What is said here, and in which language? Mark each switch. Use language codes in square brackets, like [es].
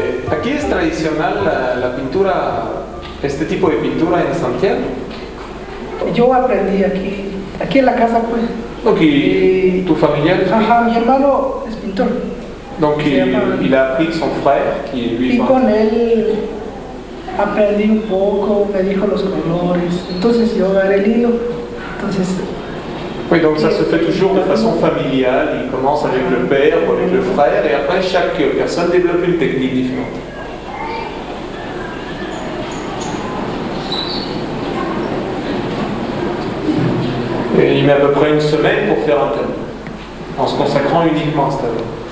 [es] Aquí es tradicional la pintura, este tipo de pintura en Santiago. Yo aprendí aquí en la casa, pues. Donc, tu familiar es Ajá, mi hermano es pintor. [fr] Donc il a appris de son frère qui est lui [es] Y con él aprendí un poco, me dijo los colores. Entonces yo agarré el hilo. Entonces. [fr] Oui, donc ça se fait toujours de façon familiale. Il commence avec le père ou avec le frère, et après chaque personne développe une technique différente. Et il met à peu près 1 semaine pour faire un tableau, en se consacrant uniquement à ce tableau.